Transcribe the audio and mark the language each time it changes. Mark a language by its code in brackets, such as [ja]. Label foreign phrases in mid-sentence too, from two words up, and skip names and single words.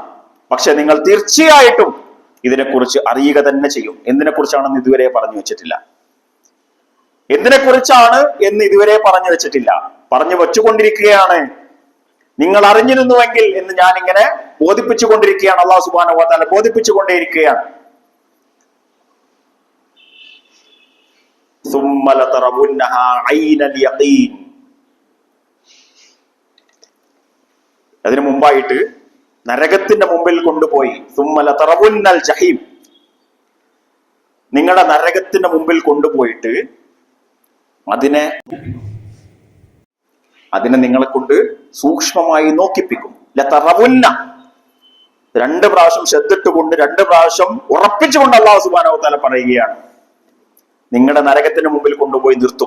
[ml] പക്ഷെ നിങ്ങൾ തീർച്ചയായിട്ടും ഇതിനെക്കുറിച്ച് അറിയുക തന്നെ ചെയ്യും. എന്തിനെ കുറിച്ചാണെന്ന് ഇതുവരെ പറഞ്ഞു വെച്ചിട്ടില്ല. എന്തിനെ കുറിച്ചാണ് എന്ന് ഇതുവരെ പറഞ്ഞു വെച്ചിട്ടില്ല. പറഞ്ഞു വെച്ചുകൊണ്ടിരിക്കുകയാണ്. നിങ്ങൾ അറിഞ്ഞിരുന്നുവെങ്കിൽ എന്ന് ഞാൻ ഇങ്ങനെ ബോധിപ്പിച്ചുകൊണ്ടിരിക്കുകയാണ്. അല്ലാഹു [ar] سبحانه وتعالى [ml] ബോധിപ്പിച്ചുകൊണ്ടേയിരിക്കുകയാണ്. [ar] ثم لترونها عين اليقين. [ml] അതിനു മുമ്പായിട്ട് നരകത്തിന്റെ മുമ്പിൽ കൊണ്ടുപോയി [ar] ثم لترون الجحيم, [ml] നിങ്ങളുടെ നരകത്തിന്റെ മുമ്പിൽ കൊണ്ടുപോയിട്ട് അതിനെ നിങ്ങളെ കൊണ്ട് സൂക്ഷ്മമായി നോക്കിപ്പിക്കും. ലതറവുന്ന, 2 പ്രാവശ്യം ശ്രദ്ധിട്ടുകൊണ്ട് 2 പ്രാവശ്യം ഉറപ്പിച്ചുകൊണ്ട് അല്ലാഹു [ar] سبحانه وتعالى [ml] പറയുകയാണ്, നിങ്ങളുടെ നരകത്തിന് മുമ്പിൽ കൊണ്ടുപോയി നിർത്തും.